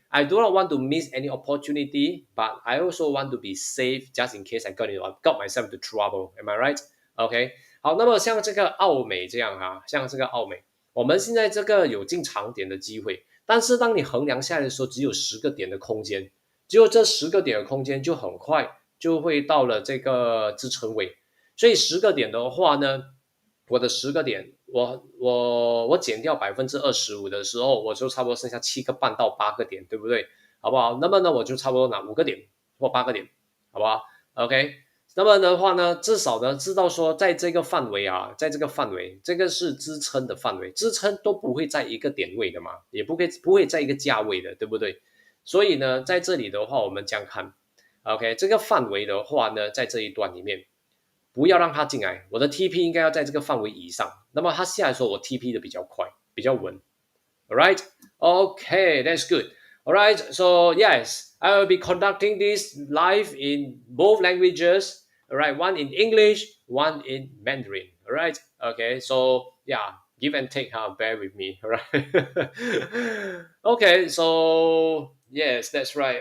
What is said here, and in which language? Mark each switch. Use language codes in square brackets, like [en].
[en] I do not want to miss any opportunity, but I also want to be safe just in case I got myself into trouble. Am I right? [zh] OK， 好，那么像这个澳美这样哈，像这个澳美，我们现在这个有进场点的机会，但是当你衡量下来的时候，只有10个点的空间，只有这10个点的空间就很快就会到了这个支撑位，所以10个点的话呢，我的10个点，我减掉25%的时候，我就差不多剩下7个半到8个点，对不对？好不好？那么呢，我就差不多拿5个点或8个点，好不好 ？OK。那么的话呢，至少呢知道说，在这个范围啊，在这个范围，这个是支撑的范围，支撑都不会在一个点位的嘛，也不会在一个价位的，对不对？所以呢，在这里的话，我们这样看，OK，这个范围的话呢，在这一段里面，不要让它进来，我的 TP 应该要在这个范围以上。那么它下来的时候，我 TP 的比较快，比较稳。 [en] All right, okay, that's good. All right, so yes, I will be conducting this live in both languages. All right, one in English, one in Mandarin. All right, okay, so yeah, give and take. Bear with me. All right. Okay, so yes, that's right.